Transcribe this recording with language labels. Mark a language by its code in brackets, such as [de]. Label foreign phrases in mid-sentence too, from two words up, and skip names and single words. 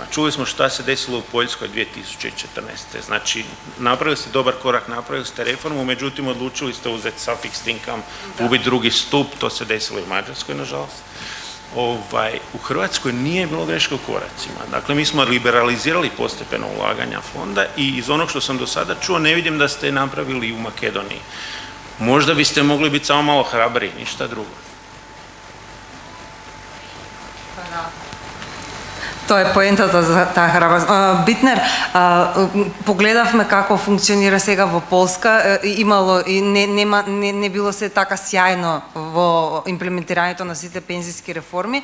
[hr] Čuli smo šta se desilo u Poljskoj 2014. Znači, napravili ste dobar korak, napravili ste reformu, međutim odlučili ste uzeti [en] suffixed income, [hr] ubiti drugi stup, to se desilo i u Mađarskoj, nažalost. U Hrvatskoj nije bilo greška u koracima. Dakle, mi smo liberalizirali postepeno ulaganja fonda i iz onog što sam do sada čuo ne vidim da ste napravili i u Makedoniji. Možda biste mogli biti samo malo hrabriji, ništa drugo. [mk] Тоа е поентата за таа храброст. Битнер, погледавме како функционира сега во Полска, имало и не било се така сјајно во имплементирањето на сите пензиски реформи.